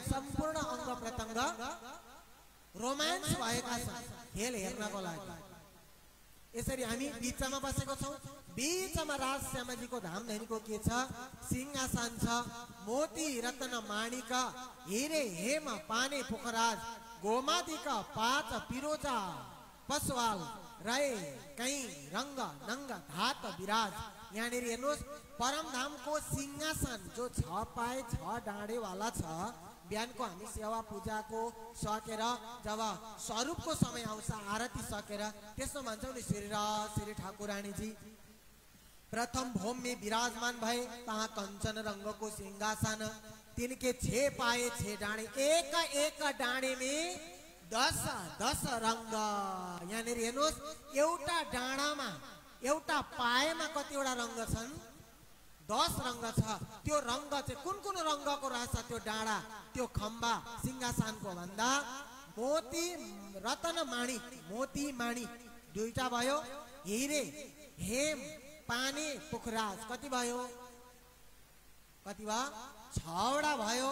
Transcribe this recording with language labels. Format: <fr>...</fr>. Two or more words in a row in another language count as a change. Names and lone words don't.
<ne>सम्पूर्ण अङ्ग प्रत्यङ्ग रोमान्स भएका छन् खेल हेर्नको लागि। यसरी हामी बिचमा बसेको छौँ। बिचमा राज श्यामाजीको धामधनीको के छ, सिंहासन छ।</ne> <hi>मोती रत्न माणिक हिरे हेम पाने पोखराज गोमादिका पाँच पिरोजा पसवाल रहे कहीं रंग नंग धात विराज।</hi> <ne>यहाँनिर हेर्नुहोस् परमधामको सिंहासन जो 6 पाए 6 डाँडे वाला छ। बिहानको हामी सेवा पूजाको सकेर जब स्वरूपको समय आउँछ आरती सकेर त्यसमा भन्छौँ नि श्री श्री ठाकुरानीजी</ne> <hi>प्रथम भोम में विराजमान भए। तहाँ कंचन रंग को सिंहासन तिनके 6 पाए 6 डाँडे एक एक डाँडे में 10 रंग।</hi> <ne>यहाँनिर हेर्नुहोस् एउटा डाँडामा एउटा पाएमा कतिवटा रंग छन्, 10 रंग छ। त्यो रंग चाहिँ कुन कुन रंगको रहेछ त्यो डाँडा त्यो खम्बा सिंहासनको भन्दा</ne> <hi>मोती रतन माणिक</hi> <ne>मोती माणिक दुईटा भयो,</ne> <hi>हिरे हेम पाने पोखराज</hi> <ne>कति भयो, कति भयो 6 वटा भयो।</ne>